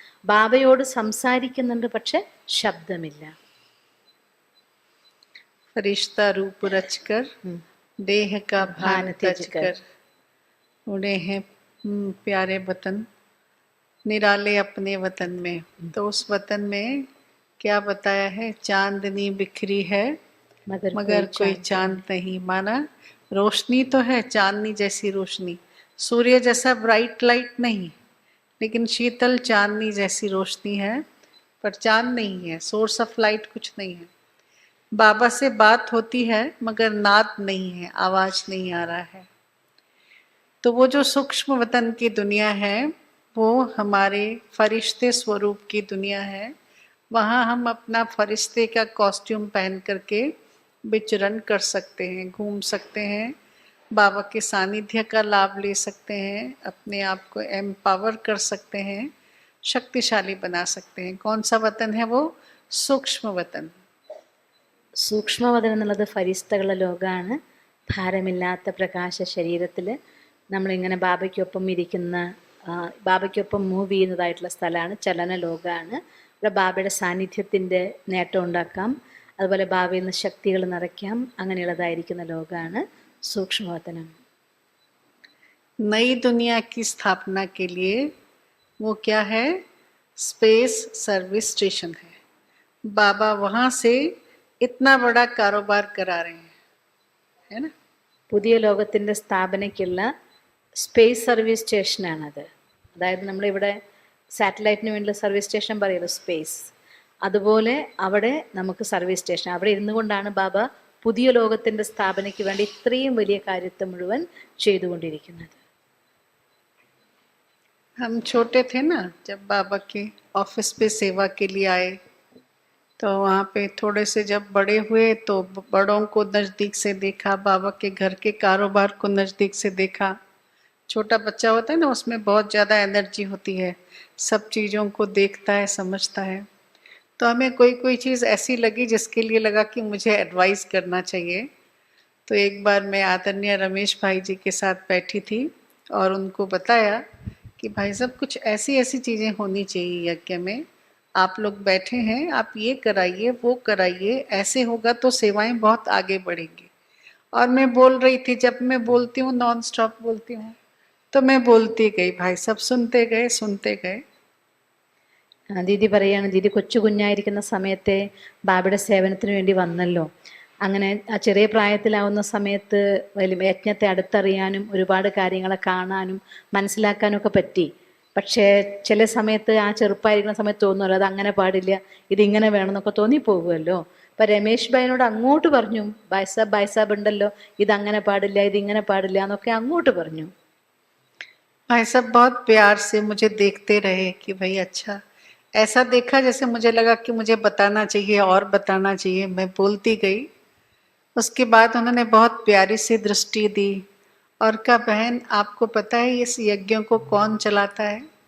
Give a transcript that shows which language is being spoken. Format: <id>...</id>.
<ml>ബാബയോട് സംസാരിക്കുന്നുണ്ട്, പക്ഷെ ശബ്ദമില്ല.</ml> <hi>फरिश्ता रूप रचकर देह का भान तजकर उड़े हैं प्यारे वतन, निराले अपने वतन में. तो उस वतन में क्या बताया है? चांदनी बिखरी है मगर कोई चांद नहीं. माना रोशनी तो है, चांदनी जैसी रोशनी, सूर्य जैसा ब्राइट लाइट नहीं, लेकिन शीतल चांदनी जैसी रोशनी है, पर चांद नहीं है,</hi> <en>source of light</en> <hi>कुछ नहीं है. बाबा से बात होती है मगर नाद नहीं है, आवाज नहीं आ रहा है. तो वो जो सूक्ष्म वतन की दुनिया है, वो हमारे फरिश्ते स्वरूप की दुनिया है. वहाँ हम अपना फरिश्ते का कॉस्ट्यूम पहन करके विचरण कर सकते हैं, घूम सकते हैं, बाबा के सानिध्य का लाभ ले सकते हैं, अपने आप को एम्पावर कर सकते हैं, शक्तिशाली बना सकते हैं. कौन सा वतन है वो? सूक्ष्म वतन.</hi> <ml>സൂക്ഷ്മവതനം എന്നുള്ളത് ഫരിസ്തകളുടെ ലോകമാണ്. ഭാരമില്ലാത്ത പ്രകാശ ശരീരത്തിൽ നമ്മളിങ്ങനെ ബാബയ്ക്കൊപ്പം ഇരിക്കുന്ന, ബാബയ്ക്കൊപ്പം മൂവ് ചെയ്യുന്നതായിട്ടുള്ള സ്ഥലമാണ്, ചലന ലോകമാണ്. ഇവിടെ ബാബയുടെ സാന്നിധ്യത്തിൻ്റെ നേട്ടം ഉണ്ടാക്കാം, അതുപോലെ ബാബയിൽ നിന്ന് ശക്തികൾ നിറയ്ക്കാം. അങ്ങനെയുള്ളതായിരിക്കുന്ന ലോകമാണ് സൂക്ഷ്മവതനം.</ml> <hi>नई दुनिया की स्थापना के लिए वो क्या है, स्पेस सर्विस स्टेशन है। बाबा वहाँ से इतना बड़ा कारोबार करा रहे हैं, है ना।</hi> <ml>പുതിയ ലോകത്തിൻ്റെ സ്ഥാപനയ്ക്കുള്ള സ്പേസ് സർവീസ് സ്റ്റേഷനാണത്. അതായത് നമ്മളിവിടെ സാറ്റലൈറ്റിന് വേണ്ടിയുള്ള സർവീസ് സ്റ്റേഷൻ പറയുമല്ലോ, സ്പേസ്. അതുപോലെ അവിടെ നമുക്ക് സർവീസ് സ്റ്റേഷൻ, അവിടെ ഇരുന്നു കൊണ്ടാണ് ബാബ പുതിയ ലോകത്തിൻ്റെ സ്ഥാപനയ്ക്ക് വേണ്ടി ഇത്രയും വലിയ കാര്യത്തെ മുഴുവൻ ചെയ്തുകൊണ്ടിരിക്കുന്നത്.</ml> <hi>हम छोटे थे ना, जब बाबा के ऑफिस पे सेवा के लिए आए, तो वहाँ पे थोड़े से जब बड़े हुए तो बड़ों को नज़दीक से देखा, बाबा के घर के कारोबार को नज़दीक से देखा। छोटा बच्चा होता है ना, उसमें बहुत ज़्यादा एनर्जी होती है, सब चीज़ों को देखता है, समझता है। तो हमें कोई कोई चीज़ ऐसी लगी जिसके लिए लगा कि मुझे एडवाइस करना चाहिए। तो एक बार मैं आदरणीय रमेश भाई जी के साथ बैठी थी और उनको बताया कि भाई साहब कुछ ऐसी ऐसी चीज़ें होनी चाहिए यज्ञ में, आप लोग बैठे हैं, आप ये कराइए वो कराइए, ऐसे होगा तो सेवाएं बहुत आगे बढ़ेंगी। और मैं बोल रही थी, जब मैं बोलती हूँ नॉन स्टॉप बोलती हूँ, तो मैं बोलती गई, भाई सब सुनते गए सुनते गए।</hi> <ml>ദീദി പറയാണ്, ദീദി കൊച്ചു കുഞ്ഞായിരിക്കുന്ന സമയത്തെ ബാബയുടെ സേവനത്തിന് വേണ്ടി വന്നല്ലോ. അങ്ങനെ ആ ചെറിയ പ്രായത്തിലാവുന്ന സമയത്ത് വലിയ യജ്ഞത്തെ അടുത്തറിയാനും ഒരുപാട് കാര്യങ്ങളെ കാണാനും മനസ്സിലാക്കാനും ഒക്കെ പറ്റി. പക്ഷേ ചില സമയത്ത് ആ ചെറുപ്പമായിരിക്കുന്ന സമയത്ത് തോന്നുമല്ലോ അത് അങ്ങനെ പാടില്ല, ഇതിങ്ങനെ വേണമെന്നൊക്കെ തോന്നിപ്പോകുമല്ലോ. അപ്പം രമേശ് ഭായിനോട് അങ്ങോട്ട് പറഞ്ഞു, ബായ്സാബ് ഉണ്ടല്ലോ, ഇതങ്ങനെ പാടില്ല ഇതിങ്ങനെ പാടില്ല എന്നൊക്കെ അങ്ങോട്ട് പറഞ്ഞു.</ml> <hi>भाई साहब बहुत प्यार से मुझे देखते रहे कि भाई अच्छा, ऐसा देखा जैसे मुझे लगा कि मुझे बताना चाहिए और बताना चाहिए। मैं बोलती गई। उसके बाद उन्होंने बहुत प्यारी सी दृष्टि दी और कहा, बहन आपको पता है इस यज्ञों को कौन चलाता है?</hi>